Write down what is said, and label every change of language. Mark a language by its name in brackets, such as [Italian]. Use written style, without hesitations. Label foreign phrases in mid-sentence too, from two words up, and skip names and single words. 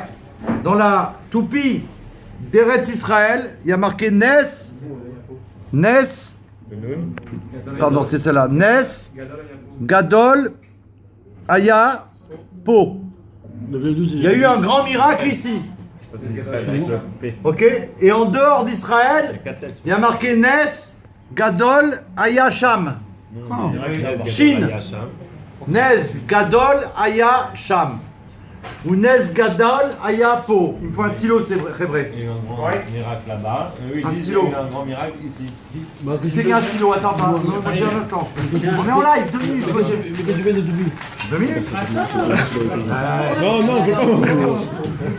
[French] Dans la toupie d'Eretz Israël, il y a marqué Nes, pardon, c'est celle-là, [Hebrew] נס, גדול, היה, פה. [French] Il y a eu un grand miracle ici. Ok? Et en dehors d'Israël, il y a marqué [Hebrew] נס, גדול, היה, שם. שין. נס, גדול, היה, שם. Ou נס, גדול, היה, פה. [French] Il me faut un stylo, c'est vrai. Il y a eu un grand miracle là-bas. Un stylo. Il y a eu un grand miracle ici. C'est qu'il y a un stylo, attends, moi j'ai un instant. On est en live, 2 minutes. 2 minutes? Non, je veux pas.